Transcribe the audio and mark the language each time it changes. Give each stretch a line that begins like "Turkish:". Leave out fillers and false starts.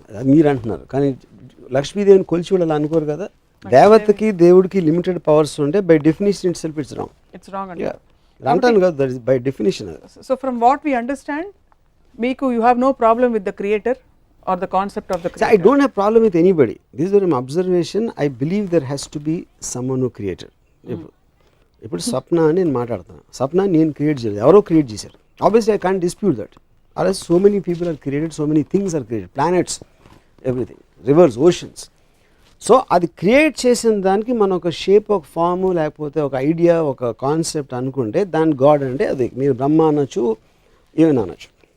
Telugu: మీరు అంటున్నారు. కానీ లక్ష్మీదేవిని కొలిచి వాళ్ళు అనుకోరు కదా. దేవతకి దేవుడికి లిమిటెడ్ పవర్స్ ఉంటే
English: By definition itself it's wrong.
Telugu: అంటాను కదా,
English: That is by definition. So from what we understand, మీకు you have no problem with the creator or the concept of the creator? I don't have problem with anybody. This is an observation. I believe there has to be someone who created.
Telugu: ఇప్పుడు స్వప్న అని నేను మాట్లాడుతున్నాను, స్వప్న నేను create చేయలేదు, ఎవరో create చేశారు.
English: Obviously I can't dispute that. Are so many people are created, so many things are created, planets, everything, rivers, oceans.
Telugu: So అది create చేసిన దానికి మనం ఒక షేప్, ఒక ఫాము, లేకపోతే ఒక ఐడియా, ఒక కాన్సెప్ట్ అనుకుంటే దాని గాడ్ అంటే అది మీరు బ్రహ్మ అనొచ్చు, ఏమైనా అనొచ్చు.